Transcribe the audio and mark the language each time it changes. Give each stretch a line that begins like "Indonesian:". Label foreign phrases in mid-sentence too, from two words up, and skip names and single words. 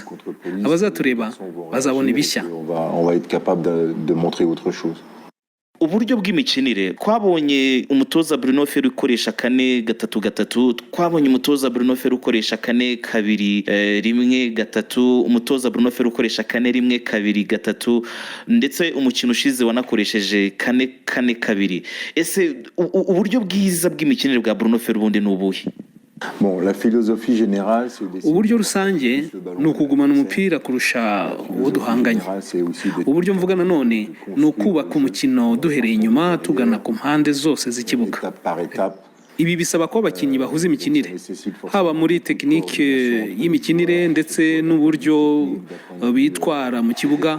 Kinyarwanda: Abazatureba bazabona ibishya. Uburyo bw'imikinire, twabonye umutoza Bruno Ferry ukoresha 4-3-3, twabonye umutoza Bruno Ferry ukoresha 4-2-1-3, umutoza Bruno Ferry ukoresha 4-1-2-3, ndetse umukino ushize wanakoresheje 4-4-2. Ese uburyo bwiza bw'imikinire bwa Bruno Ferry ubundi ni ubuhe?
French: Bon, la philosophie générale,
Kinyarwanda: uburyo rusange ni ukugumana umupira kurusha uwo duhanganye. Uburyo mvuga nanone ni ukubaka umukino duhereye inyuma tugana ku mpande zose z'ikibuga. Ibi bisaba ko abakinnyi bahuza imikinire, haba muri tekinike y'imikinire ndetse n'uburyo bitwara mu kibuga.